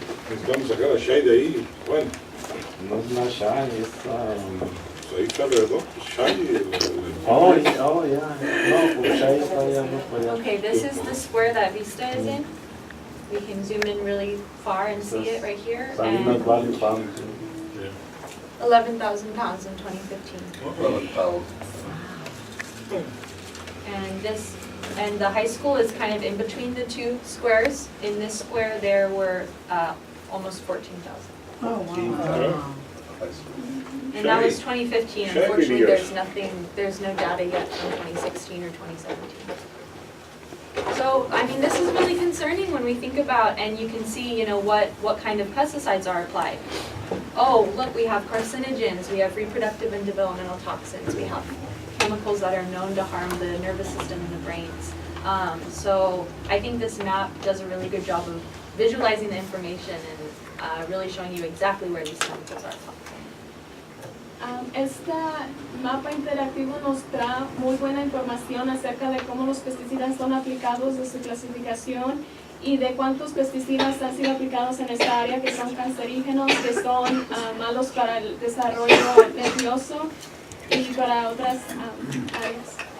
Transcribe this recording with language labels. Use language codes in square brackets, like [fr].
[es] Necesitamos sacar a Shai de ahí. Bueno. No es una Shai, es... Ahí está alrededor. Shai. [en] Oh, yeah. [es] No, pues Shai está allá, no puede. [en] Okay, this is the square that Vista is in. We can zoom in really far and see it right here. Salinas Valley Farm. 11,000 pounds in 2015. 11 pounds. And this And the high school is kind of in between the two squares. In this square, there were almost 14,000. Oh, wow. And that was 2015. Unfortunately, there's no data yet from 2016 or 2017. So, I mean, this is really concerning when we think about, and you can see, what kind of pesticides are applied. Oh, look, we have carcinogens, we have reproductive and developmental toxins, we have chemicals that are known to harm the nervous system and the brains. So I think this map does a really good job of visualizing the information and really showing you exactly where these chemicals are. [es] Este mapa interactivo nos da muy buena información acerca de cómo los pesticidas son aplicados, de su clasificación y de cuántos pesticidas han sido aplicados en esta área que son cancerígenos, que son malos para el desarrollo nervioso y para otras áreas.